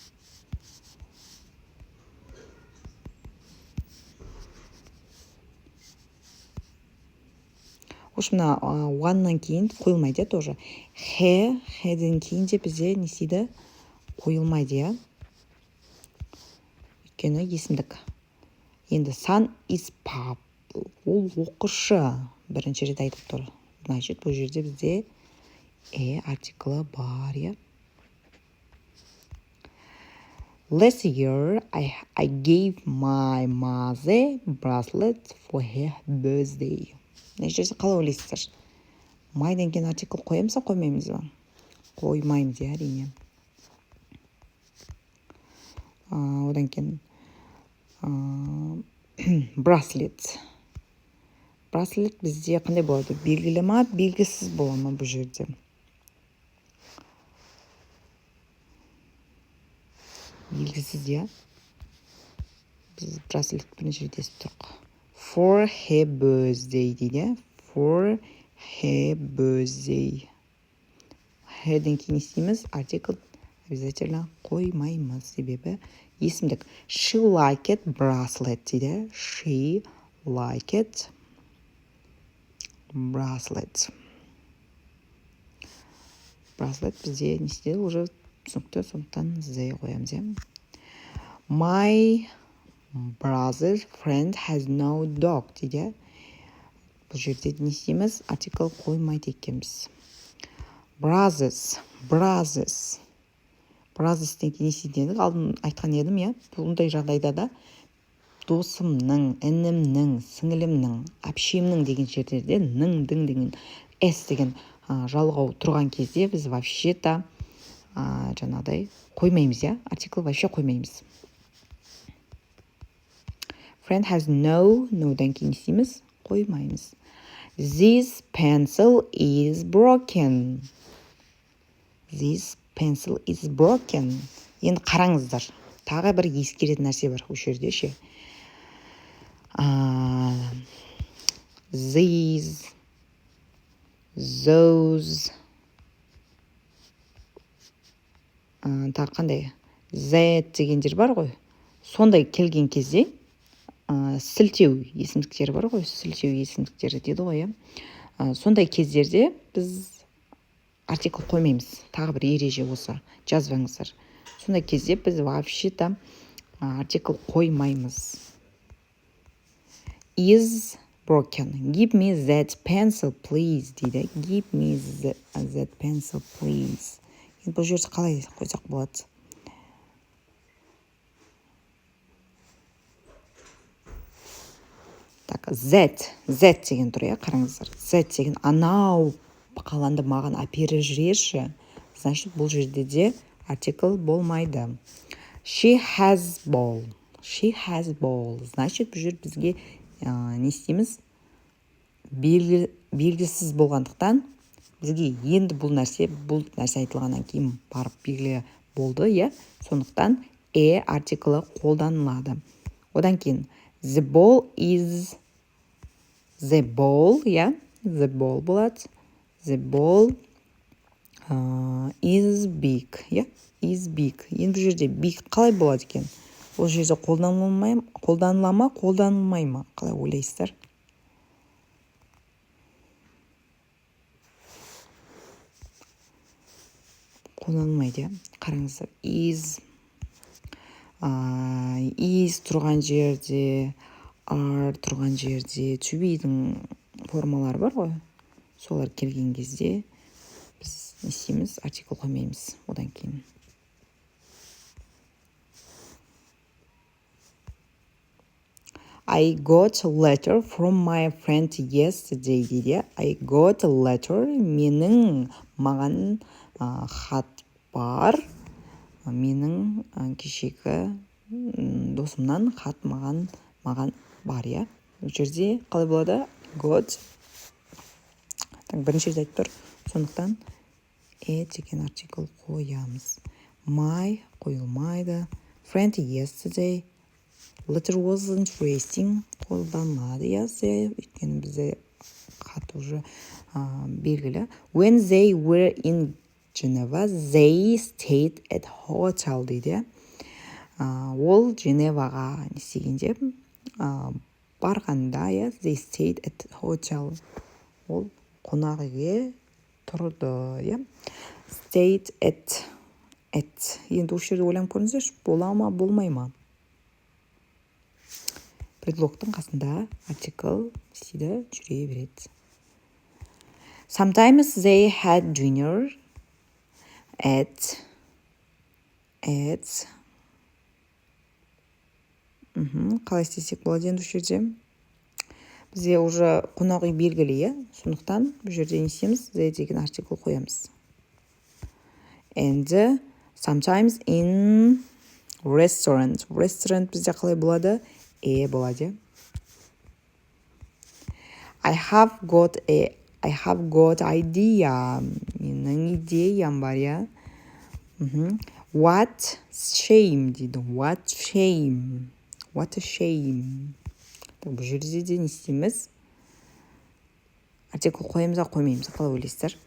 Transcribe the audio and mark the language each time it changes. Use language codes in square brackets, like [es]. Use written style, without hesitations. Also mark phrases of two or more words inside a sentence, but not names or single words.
[kk] Мына 1-нан кейін қойылмайды тоже. He-ден кейін де бізде не істейді? Қойылмайды, өйткені есімдік. [en] Енді son is pub. [kk] Ол оқышы бірінші рет айтып тұр. Значит, бұл жерде бізде артиклі бар, [en] Last year, I gave my mother bracelet for her birthday. [kk] Нәтижесі қалай ойлайсыздар? Майдан кейін артикль қоямыз ба, қоймаймыз ба? Қоймаймыз, әрине. Одан кейін bracelet. Bracelet бізде қандай болады? Белгілі ма, белгісіз бола ма бұл жерде? Белгісіз, Біз bracelet бірінші рет естіп тұрық. [en] For her birthday дейді. For her birthday. [kk] Herден кейін істейміз, артикль обязательно қоймаймыз, себебі есімдік. [en] She liked bracelet дейді. She liked bracelet. [kk] Bracelet бізде не істейді? Уже түсінікті, сондықтан [en] the қоямыз, My brother's friend has no dog дейді. [kk] Бұл жерде не істейміз? Артикль қоймайды екенбіз. Brothers. Brothers'тен кейін не істейді? Алдын айтқан едім, Бұндай жағдайда да досымның, інімнің, сіңілімнің, әпшемнің деген жерлерде ның деген s деген жалғау тұрған кезде біз вообще-то жаңағыдай қоймаймыз, артикль вообще қоймаймыз. [en] Friend has no-дан [kk] кейін істейміз, қоймаймыз. [en] This pencil is broken. This pencil is broken. [kk] Енді қараңыздар. Тағы бір ескеретін нәрсе бар осы жерде ше. [en] These, those, [kk] тағы қандай? Z дегендер бар ғой. Сондай келген кезде сілтеу есімдіктері бар ғой. Сілтеу есімдіктері деді ғой, Сондай кездерде біз артикль қоймаймыз. Тағы бір ереже осы. Жазбаңыздар. Сондай кезде біз вообще-то артикл қоймаймыз. [en] Is broken. Give me that pencil, please, дейді. Give me that pencil, please. [kk] Енді бұл жерде қалай қойсақ болады? Так, that деген тұр, қараңыздар. That деген анау қаланды маған әперіп жүрерші. Значит, бұл жерде де артикл болмайды. [en] She has ball. She has ball. [kk] Значит, бұл жер бізге не істейміз? Белгісіз болғандықтан бізге енді бұл нәрсе айтылғаннан кейін барып белгілі болды, сондықтан артиклі қолданылады. Одан кейін [en] the ball is the ball, the ball болады. The ball is big, is big. [kk] Енді бұл жерде big қалай болады екен? Ол жерде қолданыла ма, қолданылмай ма? Қалай ойлайсыздар? Қолданылмайды, қараңыздар. Is тұрған жерде, are тұрған жерде, [en] to be'дің [kk] формалары бар ғой. Солар келген кезде біз не істейміз? Артикл қоймаймыз. Одан кейін. [en] I got a letter from my friend yesterday, дейді. I got a letter. [kk] Маған хат бар. Менің кешегі досымнан хат маған бар, Бұл жерде қалай болады? Got. Бірінші рет айтып тұр. Сондықтан деген артикл қоямыз. My қойылмайды. [en] Friend yesterday. Letter was interesting. [kk] Қолданады, өйткені бізде хат уже белгілі. [en] When they were in Geneva, they stayed at hotel, [kk] дейді. Ол Женеваға не істегенде барғанда, [en] they stayed at hotel. [kk] Ол қонақ үйге тұрды, [en] Stayed at. [kk] Енді осы жерде ойланып көріңіздерші, бола ма, болмай ма? Предлогтың қасында артикл істейді, жүре береді. [en] Sometimes they had dinner at [kk] қалай істесек болады енді осы жерде? Бізде уже қонақ үй белгілі, сондықтан бұл жерде не істейміз? They деген артикл қоямыз. [en] And sometimes in restaurant. [kk] Restaurant бізде қалай болады? Болады. [en] I have got idea. [kk] Менің идеям бар, [en] What shame, дейді. What a shame. [kk] Бұл жерде де не істейміз? Артикл қоямыз, қоймаймыз. Қалай ойлайсыздар?